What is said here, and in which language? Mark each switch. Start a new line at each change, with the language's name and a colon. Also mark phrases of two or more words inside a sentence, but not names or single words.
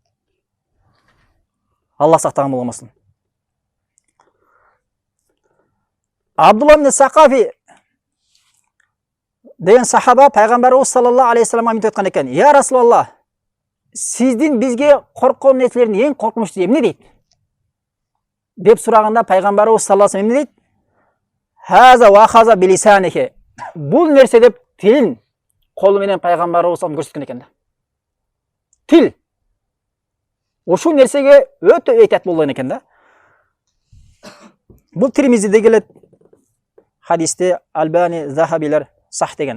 Kyrgyz: Алла сактаган болбосун. Абдулла ибн Сакафи деген сахаба пайгамбарыбыз
Arabic: صلى الله عليه
Kyrgyz: вассаламга мынтип айткан экен:
Arabic: "يا رسول الله,
Kyrgyz: сиздин бизге корккон нерселердин эң коркунучтуу эмне?" дейт. Деп сураганда пайгамбарыбыз
Arabic: صلى الله عليه وسلم
Kyrgyz: эмне дейт?
Arabic: "هذا وهذا بلسانه."
Kyrgyz: Бул нерсе деп тилин колу менен пайгамбарыбыз көрсөткөн экен да. Тил. Ошол нерсеге өтө эйтат болгон экен да. Бул Тирмизиде келет. Хадисте Албани Захабилер сах деген.